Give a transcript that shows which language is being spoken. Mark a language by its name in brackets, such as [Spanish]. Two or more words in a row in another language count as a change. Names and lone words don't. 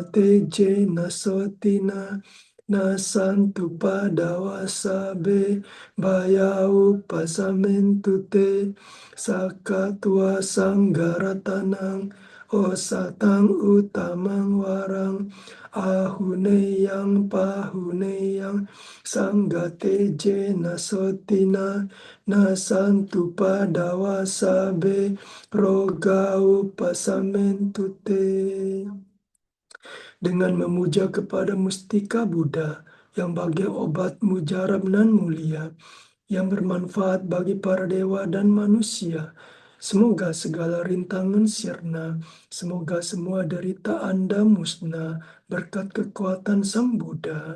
[Pali] teje nasotina nasantu padawasabe bayau pasamentute sakatwa sanggaratanang osatang utamang warang ahuneyang pahuneyang sanggateje nasotina nasantu padawasabe rogau pasamentute. [Indonesian] Dengan memuja kepada mustika Buddha yang bagai obat mujarab nan mulia, yang bermanfaat bagi para dewa dan manusia. Semoga segala rintangan sirna, semoga semua derita Anda musnah berkat kekuatan Sang Buddha.